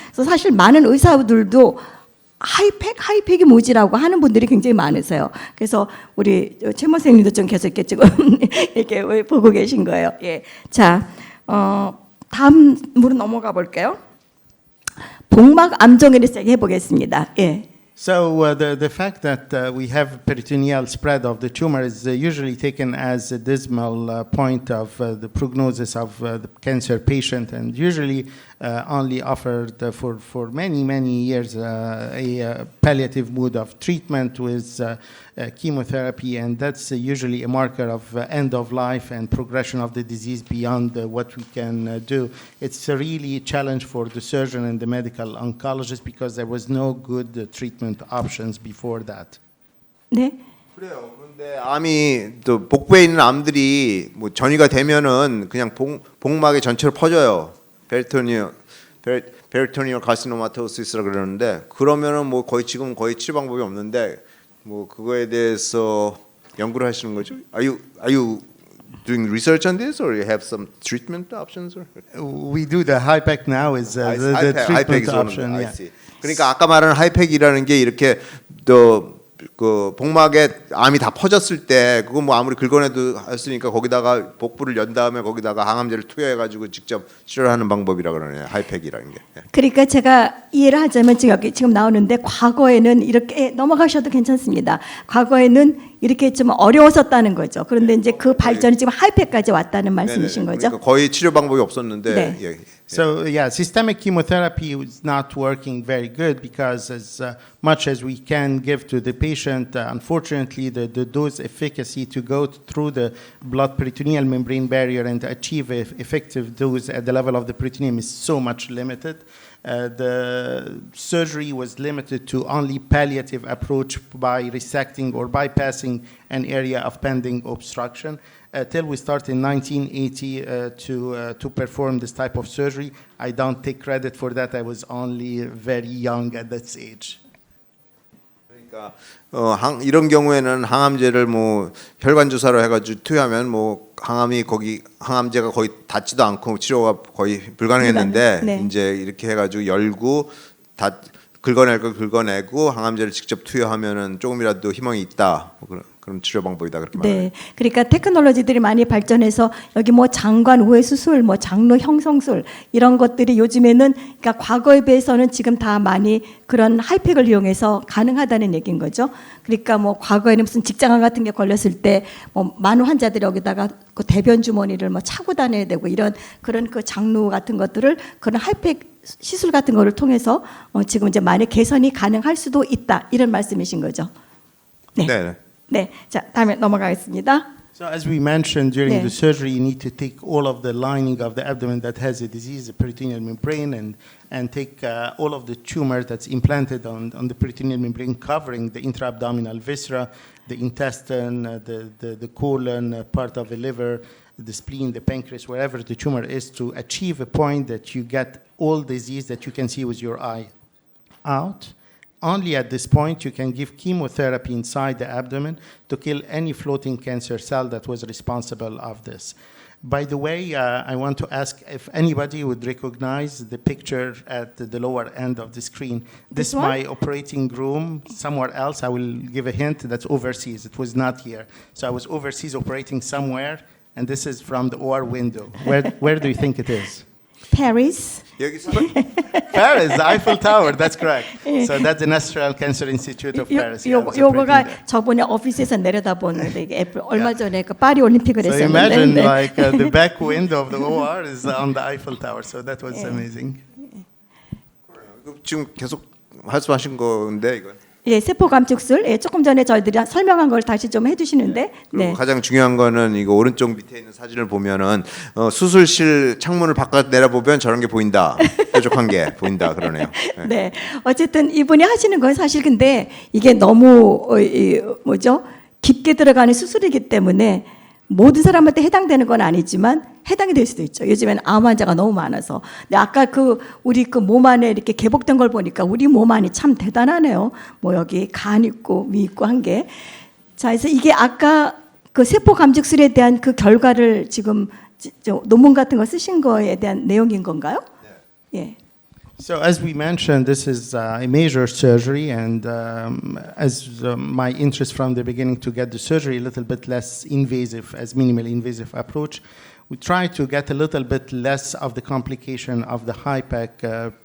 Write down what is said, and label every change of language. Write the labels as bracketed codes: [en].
[ko] 그래서 사실 많은 의사들도 하이팩이 뭐지라고 하는 분들이 굉장히 많으세요. 그래서 우리 최 선생님도 좀 계속 이렇게 지금 이렇게 보고 계신 거예요. 예, 자, 다음으로 넘어가 볼게요. 복막 암종에 대해서 해보겠습니다. 예. [en] So the fact that we have peritoneal spread of the tumor is usually taken as a dismal point of the prognosis of the cancer patient, and usually only offered for many years a palliative mode of treatment with chemotherapy, and that's usually a marker of end of life and progression of the disease beyond what we can do. It's a really challenge for the surgeon and the medical oncologist because there was no good treatment options before that. [ko] 네. 그래요. 그런데 암이 또 복부에 있는 암들이 뭐 전이가 되면은 그냥 복막에 전체로 퍼져요. 페리토니얼 카시노마토시스라 그러는데 그러면은 뭐 지금 거의 치료 방법이 없는데 뭐 그거에 대해서 연구를 하시는 거죠? [en] Are you doing research on this, or you have some treatment options? Or? We do the HIPEC now is the treatment option. I Yeah. see. [ko] 그러니까 아까 말하는 하이팩이라는 게 이렇게 그 복막에 암이 다 퍼졌을 때 그거 뭐 아무리 긁어내도 했으니까 거기다가 복부를 연 다음에 거기다가 항암제를 투여해가지고 직접 치료하는 방법이라 그러네요. 하이팩이라는 게. 그러니까 제가 이해를 하자면 지금 나오는데 과거에는 이렇게 넘어가셔도 괜찮습니다. 과거에는 이렇게 좀 어려웠었다는 거죠. 그런데 이제 그 발전이 지금 하이팩까지 왔다는 말씀이신 거죠? 그러니까 거의 치료 방법이 없었는데 네. 예, [en] So yeah, systemic chemotherapy is not working very good because as much as we can give to the patient, unfortunately the dose efficacy to go through the blood-peritoneal membrane barrier and achieve effective dose at the level of the peritoneum is so much limited. The surgery was limited to only palliative approach by resecting or bypassing an area of pending obstruction. Till we start in 1980 to perform this type of surgery. I don't take credit for that. I was only very young at that age. [ko] 그러니까 이런 경우에는 항암제를 뭐 혈관 주사로 해가지고 투여하면 뭐 항암제가 거의 닿지도 않고 치료가 거의 불가능했는데 네. 이제 이렇게 해가지고 열고 다 긁어낼 걸 긁어내고 항암제를 직접 투여하면은 조금이라도 희망이 있다. 뭐 그런 치료 방법이다 그렇게 말해요. 네, 그러니까 테크놀로지들이 많이 발전해서 여기 뭐 장관 우회 수술, 뭐 장로 형성술 이런 것들이 요즘에는 그러니까 과거에 비해서는 지금 다 많이 그런 하이팩을 이용해서 가능하다는 얘기인 거죠. 그러니까 뭐 과거에는 무슨 직장암 같은 게 걸렸을 때 뭐 많은 환자들이 여기다가 그 대변 주머니를 뭐 차고 다녀야 되고 이런 그런 그 장로 같은 것들을 그런 하이팩 시술 같은 거를 통해서 지금 이제 많이 개선이 가능할 수도 있다 이런 말씀이신 거죠. 네. 네. 네, 자 다음에 넘어가겠습니다. [en] So as we mentioned during Yeah. the surgery, you need to take all of the lining of the abdomen that has a disease, the peritoneal membrane, and take all of the tumor that's implanted on the peritoneal membrane, covering the intra-abdominal viscera, the intestine, the colon, part of the liver, the spleen, the pancreas, wherever the tumor is, to achieve a point that you get all disease that you can see with your eye out. Only at this point you can give chemotherapy inside the abdomen to kill any floating cancer cell that was responsible of this. By the way, I want to ask if anybody would recognize the picture at the lower end of the screen. This is one? my operating room somewhere else. I will give a hint, that's overseas. It was not here. So I was overseas operating somewhere, and this is from the OR window. Where do you think it is? Paris. [ko] 여기서 [en] Paris, the Eiffel Tower, that's correct. So that's the National Cancer Institute of Paris. Yeah, I was operating [ko] 요거가 [en] there. [ko] 저번에 오피스에서 내려다보는데 이게 애플 얼마 전에 그 파리 올림픽을 [en] So [ko] 했었는데 [en] imagine [ko] 네. [en] like the back window of the OR is on the Eiffel Tower. So that was amazing. [ko] 지금 계속 말씀하신 건데 이건. 예, 세포 감축술 예, 조금 전에 저희들이 설명한 걸 다시 좀 해주시는데 그리고 네. 가장 중요한 거는 이거 오른쪽 밑에 있는 사진을 보면은 수술실 창문을 바깥 내려보면 저런 게 보인다. 뾰족한 게 보인다 그러네요. 네. 네, 어쨌든 이분이 하시는 건 사실 근데 이게 너무 뭐죠? 깊게 들어가는 수술이기 때문에 모든 사람한테 해당되는 건 아니지만 해당이 될 수도 있죠. 요즘에는 암 환자가 너무 많아서. 근데 아까 우리 몸 안에 이렇게 개복된 걸 보니까 우리 몸 안이 참 대단하네요. 뭐 여기 간 있고 위 있고 한 게. 자, 그래서 이게 아까 그 세포 감축술에 대한 그 결과를 지금 논문 같은 거 쓰신 거에 대한 내용인 건가요? 예. [en] So as we mentioned, this is a major surgery, and as my interest from the beginning to get the surgery a little bit less invasive, as minimally invasive approach, we try to get a little bit less of the complication of the HIPEC.